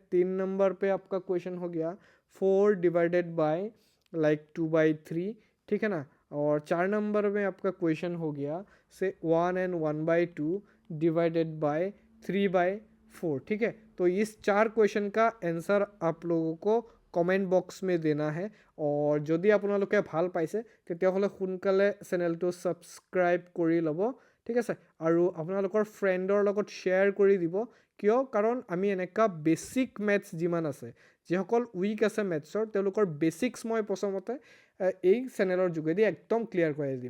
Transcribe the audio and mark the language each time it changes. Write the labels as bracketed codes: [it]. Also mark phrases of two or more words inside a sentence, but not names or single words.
[hi] 3 नंबर पे आपका क्वेश्चन हो गया 4 [en] divided by like [hi] 2/3। ठीक है ना। और 4 नंबर में आपका क्वेश्चन हो गया से 1 and 1/2 [en] divided by [hi] 3/4। ठीक है। तो इस 4 क्वेश्चन का आंसर आप लोगों को [en] comment box [hi] में देना है। [as] और যদি আপোনালোকে ভাল পাইছে তেতিয়াহ'লে সোনকালে চেনেলটো ছাবস্ক্ৰাইব কৰি ল'ব। ঠিক আছে। আৰু আপোনালোকৰ ফ্ৰেণ্ডৰ লগত শ্বেয়াৰ কৰি দিব। কিয়, কাৰণ আমি এনেকুৱা [en] basic maths [as] যিমান আছে, যিসকল উইক আছে মেথছৰ, তেওঁলোকৰ বেছিক্স মই প্ৰথমতে এই চেনেলৰ যোগেদি একদম ক্লিয়াৰ কৰাই দিম।